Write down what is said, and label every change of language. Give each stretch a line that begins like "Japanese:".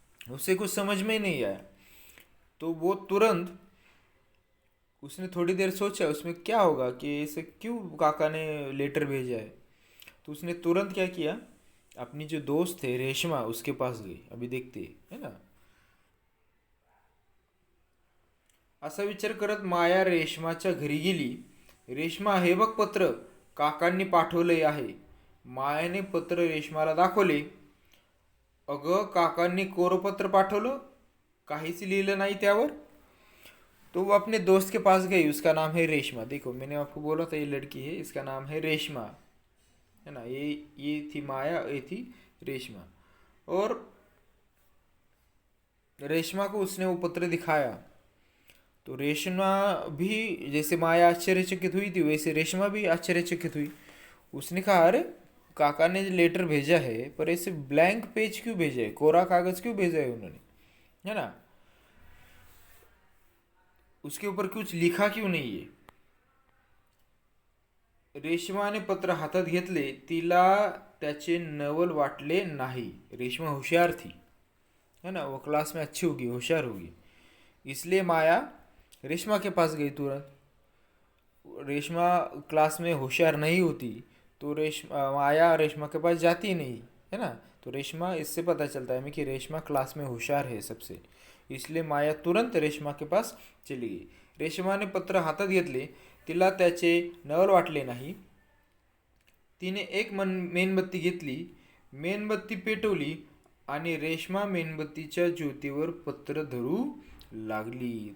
Hindi: उसे कुछ समझ में ही नहीं आया। तो वो तुरंत, उसने थोड़ी देर सोचा उसमें क्या होगा कि ऐसे क्यों काका ने लेटर भेजा है। तो उसने तुरंत क्या किया, अपनी जो दोस्त है रेशमा उसके पास गई। अभी देखते हैं, है ना।
Marathi: असा विचार करत माया रेशमाच्या घरी गेली. रेशमा, हे बघ पत्र काकांनी पाठवले आहे. मायाने पत्र रेशमाला दाखवले. अगं, काकांनी कोरपत्र पाठवलं, काहीच लिहिलं नाही त्यावर।
Hindi: तो वो अपने दोस्त के पास गई, उसका नाम है रेशमा। देखो मैंने आपको बोला था ये लड़की है, इसका नाम है रेशमा, है ना। ये थी माया, ये थी रेशमा। और रेशमा को उसने वो पत्र दिखाया। तो रेशमा भी, जैसे माया आश्चर्यचकित हुई थी वैसे रेशमा भी आश्चर्यचकित हुई। उसने कहा, अरे काका ने लेटर भेजा है पर ऐसे ब्लैंक पेज क्यों भेजा है, कोरा कागज क्यों भेजा है उन्होंने, है ना। उसके ऊपर कुछ लिखा क्यों नहीं है।
Marathi: रेशमाने पत्र हातात घेतले, तिला त्याचे नवल वाटले नाही।
Hindi: रेशमा होशियार थी, है ना, वो क्लास में अच्छी होगी, होशियार होगी। इसलिए माया रेशमा के पास गई तुरंत। रेशमा क्लास में होशियार नहीं होती तो रेशमा, माया रेशमा के पास जाती नहीं, है ना। तो रेशमा, इससे पता चलता है हमें कि रेशमा क्लास में होशियार है सबसे। इसलिए माया तुरंत रेशमा के पास चली गई.
Marathi: रेशमाने पत्र हातात घेतले. तिला त्याचे नवल वाटले नाही. तिने एक मेणबत्ती घेतली, मेणबत्ती पेटवली आणि रेशमा मेणबत्तीच्या ज्योतीवर पत्र धरू लागली.